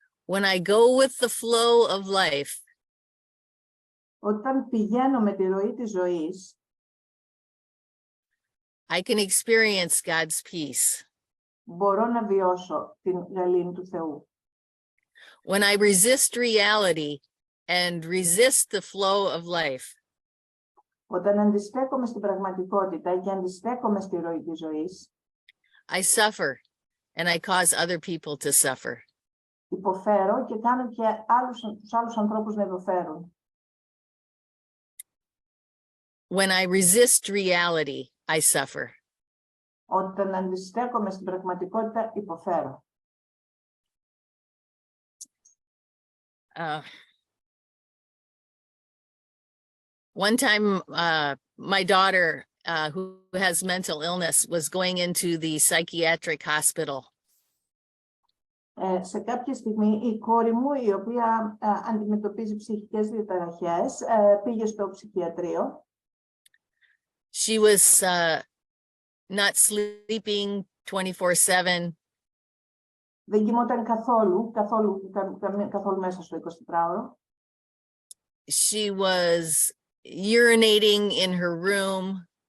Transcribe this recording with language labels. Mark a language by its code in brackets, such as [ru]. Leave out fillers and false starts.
[en] When I go with the flow of life, [el] όταν πηγαίνω με τη ροή της ζωής, [en] I can experience God's peace. [el] Μπορώ να βιώσω την γαλήνη του Θεού. [en] When I resist reality and resist the flow of life, [el] Όταν αντιστέκομαι στην πραγματικότητα και αντιστέκομαι στη ροή της ζωής, [en] I suffer and I cause other people to suffer. [el] Υποφέρω και κάνω και τους άλλους ανθρώπους να υποφέρουν. [en] When I resist reality, I suffer. [el] Όταν αντιστέκομαι στην πραγματικότητα, υποφέρω. [en] One time, my daughter, who has mental illness, was going into the psychiatric hospital. [el] Σε κάποια στιγμή η κόρη μου, η οποία αντιμετωπίζει ψυχικές διαταραχές, πήγε στο ψυχιατρίο. [en] She was not sleeping 24/7. [el] Δεν κοιμόταν καθόλου μέσα στο 24ωρο. [en] She was urinating in her room.